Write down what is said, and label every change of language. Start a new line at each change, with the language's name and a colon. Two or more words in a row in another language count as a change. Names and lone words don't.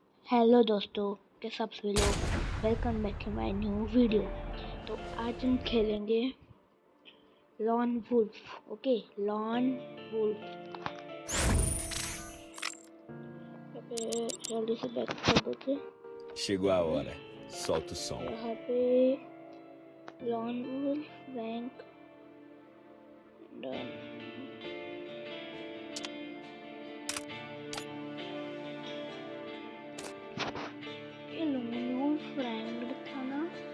Hindi: हेलो दोस्तों, कैसे आप सभी लोग।
English: welcome back to my new video.
Hindi: तो आज हम खेलेंगे लॉन वुल्फ। ओके, लॉन वुल्फ। जल्दी से बैक कर देते।
Portuguese: Chegou a hora. Solta o som.
Hindi: यहाँ पे लॉन वुल्फ
English: rank done.
Hindi: ये लॉन वुल्फ रैंक था ना।